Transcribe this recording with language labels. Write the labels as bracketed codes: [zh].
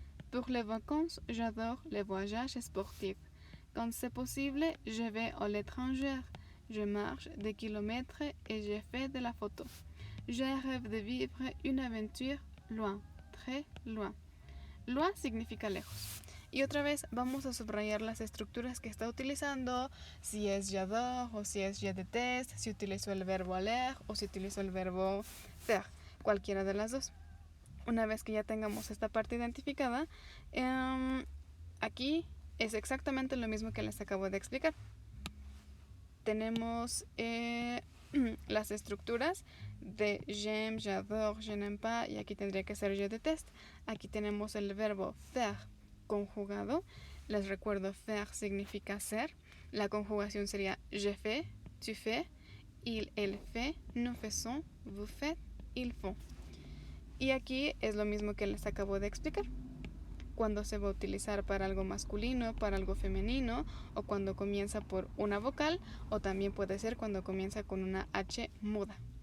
[fr] Pour les vacances, j'adore les voyages sportifs. Quand c'est possible, je vais à l'étranger. Je marche des kilomètres et je fais de la photo. Je rêve de vivre une aventure loin, très loin. [es] Loin significa lejos. Y otra vez vamos a subrayar las estructuras que está utilizando, si es j'adore o si es je déteste, si utilizó el verbo aller o si utilizó el verbo faire, cualquiera de las dos. Una vez que ya tengamos esta parte identificada, aquí es exactamente lo mismo que les acabo de explicar. Tenemos las estructuras de j'aime, j'adore, je n'aime pas, y aquí tendría que ser je déteste. Aquí tenemos el verbo faire conjugado. Les recuerdo, faire significa ser. La conjugación sería [fr] je fais, tu fais, il, elle fait, nous faisons, vous faites, ils font. [es] Y aquí es lo mismo que les acabo de explicar. Cuando se va a utilizar para algo masculino, para algo femenino, o cuando comienza por una vocal, o también puede ser cuando comienza con una H muda.